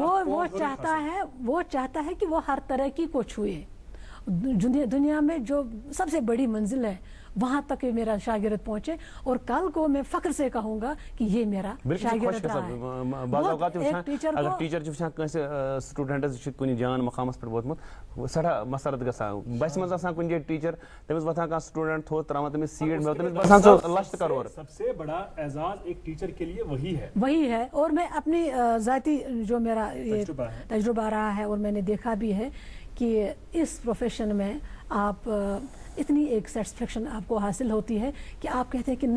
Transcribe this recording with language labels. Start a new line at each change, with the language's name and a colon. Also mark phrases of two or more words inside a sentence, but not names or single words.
Urdu: وہ چاہتا ہے کہ وہ ہر ترقی کو چھوئے. دنیا میں جو سب سے بڑی منزل ہے وہاں تک میرا شاگرد پہنچے, اور کل کو میں فخر سے کہوں گا کہ یہ میرا شاگرد رہا ہے. بعض اوقات اگر
Kashmiri: ٹیچر سٹوڈنٹس کن جان مقامس پہ ووتمت سٹھا مسرت گژھان بس مز آسان کن جائے ٹیچر تمس وتھان کانٛہہ سٹوڈنٹ تھوٚد تراوان تمس سیٹ میں تمس باسان سو لچھ کروڑ.
Urdu: سب سے بڑا اعزاز ایک ٹیچر کے لیے وہی ہے. اور میں اپنی ذاتی جو میرا تجربہ رہا ہے اور میں نے دیکھا بھی ہے کہ اس پروفیشن میں آپ اتنی ایک سیٹسفیکشن آپ کو حاصل ہوتی ہے کہ آپ کہتے ہیں کہ